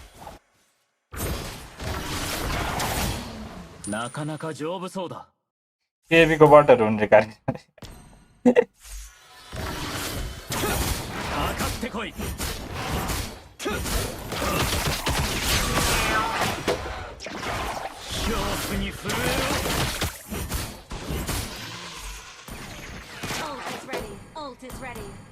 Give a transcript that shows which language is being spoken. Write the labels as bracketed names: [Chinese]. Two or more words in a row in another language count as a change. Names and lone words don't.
[Japanese] なかなか丈夫そうだ [Nepali] केबीको बटहरू हुन् रे कार्य [Japanese] かかってこい 恐怖に震え [English] Ult is ready. Ult is ready.